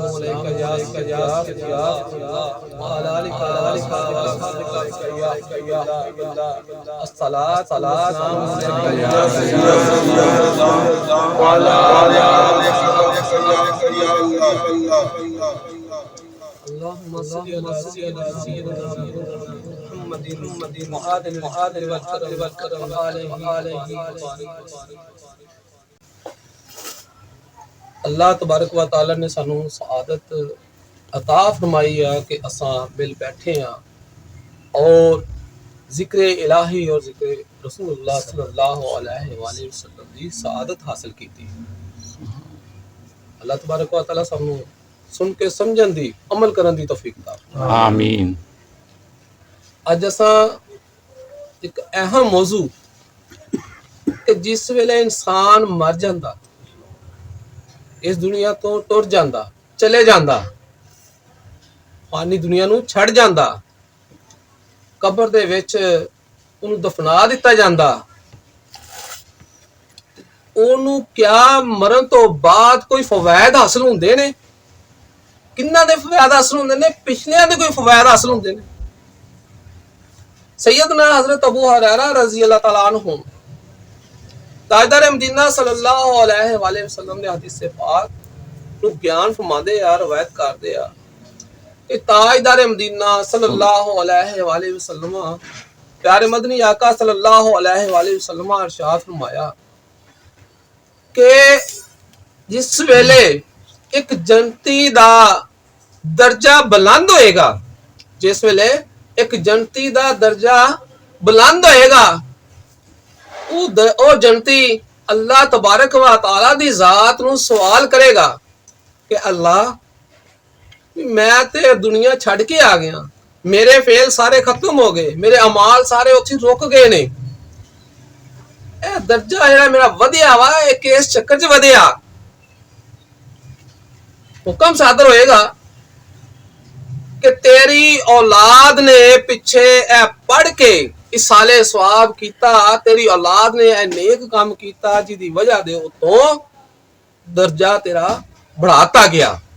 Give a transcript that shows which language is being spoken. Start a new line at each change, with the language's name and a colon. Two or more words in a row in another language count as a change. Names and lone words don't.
Arabic: عليك يا سيدي وعلى آلك وأصحابك يا الله الصلاة والسلام عليك يا سيدي وعلى آلك يا الله اللهم صل على سيدنا محمد معادل وكرم عليه الله تبارك وتعالى
Punjabi: نے سانوں سعادت عطا فرمائی ہے کہ اساں مل بیٹھے ہیں اور ذکر الٰہی اور ذکر رسول اللہ
Arabic: صلى الله عليه وسلم
Punjabi: کی سعادت حاصل کی تھی.
Arabic: الله تبارك وتعالى
Punjabi: سانوں سن کے سمجھن دی عمل کرن دی توفیق دا आमीन। اج اساں اک اہم موضوع کہ جس ویلے انسان مر جاندا اس دنیا تو ٹر جاندا چلے جاندا فانی دنیا نوں چھڈ جاندا قبر دے وچ انہیں دفنا دتا جاندا اونوں کیا مرن تو بعد کوئی فوائد حاصل ہندے نے کنہاں دے فوائد حاصل ہندے نے پچھلیاں دے کوئی فوائد حاصل ہندے نے. سیدنا حضرت ابو ہریرہ
Arabic: رضي الله تعالى عنه
Punjabi: تاجدار مدینہ
Arabic: صلى الله عليه وسلم
Punjabi: نے حدیث سے پاک نوں بیان فرماندے یار روایت کردے آ کہ تاجدار مدینہ
Arabic: صلى الله عليه وسلم
Punjabi: پیارے مدنی آقا
Arabic: صلى الله عليه وسلم
Punjabi: ارشاد فرمایا کہ جس ویلے اک جنتی دا درجہ بلند ہوئے گا جس ویلے اک جنتی دا درجہ بلند ہوئے گا او جنتی
Arabic: الله تبارك وتعالى
Punjabi: دی ذات نوں سوال کرے گا کہ اللہ میں تے دنیا چھڈ کے آ گیا میرے فعل سارے ختم ہو گئے میرے اعمال سارے اتھے رک گئے نے اے درجہ جیہڑا میرا ودھیا وا اس چکر چ ودھیا حکم صادر ہوئے گا کہ تیری اولاد نے پچھے اے پڑھ کے ایصال ثواب کیتا تیری اولاد نے اے نیک کم کیتا جدی وجہ دے اتوں درجہ تیرا بڑھاتا گیا.